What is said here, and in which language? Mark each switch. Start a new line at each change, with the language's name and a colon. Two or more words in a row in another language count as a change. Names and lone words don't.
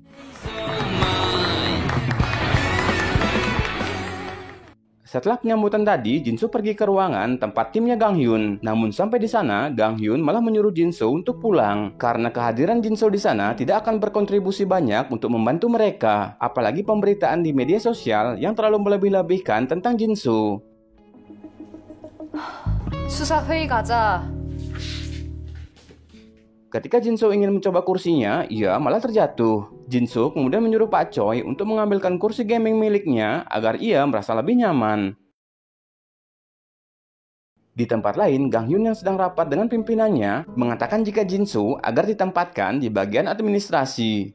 Indonesian: Setelah penyambutan tadi, Jinso pergi ke ruangan tempat timnya Gang Hyun. Namun sampai di sana, Gang Hyun malah menyuruh Jinso untuk pulang. Karena kehadiran Jinso di sana tidak akan berkontribusi banyak untuk membantu mereka. Apalagi pemberitaan di media sosial yang terlalu melebih-lebihkan tentang Jinso.
Korean: 수사 회의 가자.
Indonesian: Ketika Jinso ingin mencoba kursinya, ia malah terjatuh. Jinso kemudian menyuruh Pak Choi untuk mengambilkan kursi gaming miliknya agar ia merasa lebih nyaman. Di tempat lain, Gang Hyun yang sedang rapat dengan pimpinannya mengatakan jika Jinso agar ditempatkan di bagian administrasi.